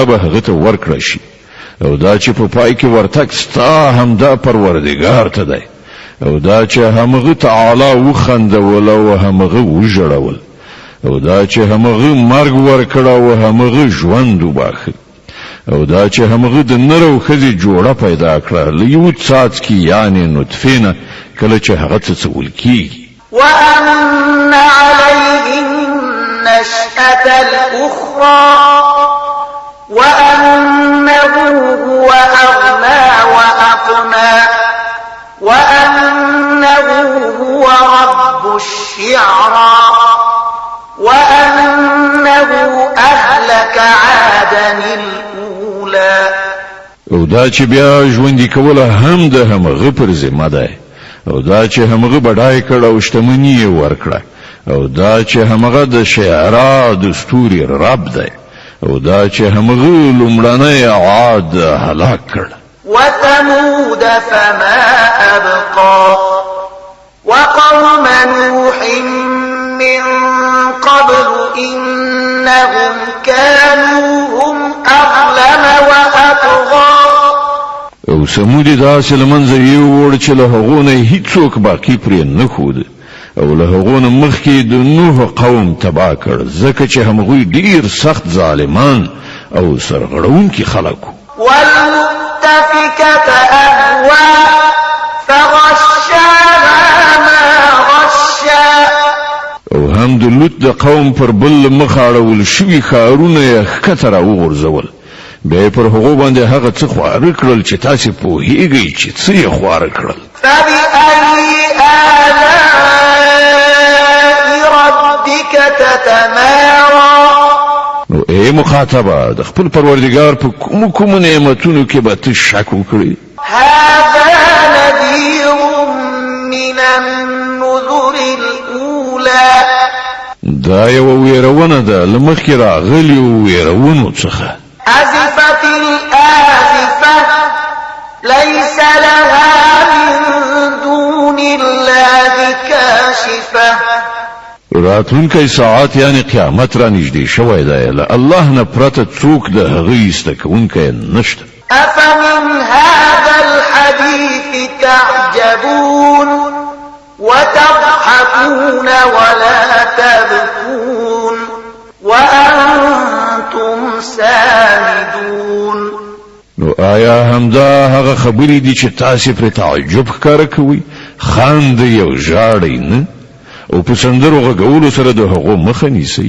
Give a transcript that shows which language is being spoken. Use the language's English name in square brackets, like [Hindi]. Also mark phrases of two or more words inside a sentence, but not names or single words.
[Pashto] به هغه ته ورکړل شي او دا چې په پای کې ورتک ستا همدا پروردګار ته دی او دا چې همغه تعالی وخندول او همغه وژړول او دا چې همغه مرګ ورکړ او همغه ژوند وباخه او دا چې همغه د نر او ښځې جوړه پیدا کړه لیو څاڅکي یعنی نطفه نه کله چې هغه څه کیږي [Arabic] وأن عليه النشأة الأخرى وأنه هو أغنى وأقنى وأنه هو رب الشعرى وأنه أهلك عادا الأولى [Pashto] او دا چې بیا ژوندې کوله هم د همغه پر ذمه ده او دا چې همغه بډای کړه او شتمنی ورکړه او دا چې همغه د شعرا دستوري رب ده او دا چې همغه لمړنۍ عاد هلاک کړ [Arabic] وثمود فما أبقى وقوم نوح من قبل إنهم كانوا هم أظلم وأطغى [Pashto] او سمود داسې لمنځه یووړ چې له هغو نه هیڅوک باقي پرې نه ښود او له هغو نه مخکې د نوح قوم تباه کړ ځکه چې همغوی ډیر سخت ظالمان او سرغړونکي خلک [Arabic] والمؤتفكة أهوى فغشاها ما غشا [Pashto] او هم د لوط د قوم پر بل مخ اړول شوي ښارونه یې ښکته راوغورځول بیا پر هغو باندې هغه څه خواره کړل چې تاسې پوهیږئ چې څه یې خواره کړل [Arabic] فبأي آلاء ربك تتمارى [Pashto] نو ای مخاطبه د خپل پروردګار په کوم نعمتونو کې به ته شک وکړې [Arabic] هذا نذير من النذر الأولى [Pashto] دا یو ویرونه ده له مخکې راغلي ویرونو څخه [Arabic] أزفت الآزفة ليس لها من دون الله كاشفة [Pashto] راتلونکی ساعت یعنی قیامت را نږدې شوی دی له الله نه پرته څوک د هغه ایسته کوونکی نشته [Arabic] أفمن هذا الحديث تعجبون وتضحكون ولا تبكون وأنتم سامدون [Pashto] نو آیا همدا هغه خبرې دي چې تاسو پر تعجب ښکاره کوئ خاندئ او ژاړئ نه او په سندرو غږولو سره د هغو مخه نیسئ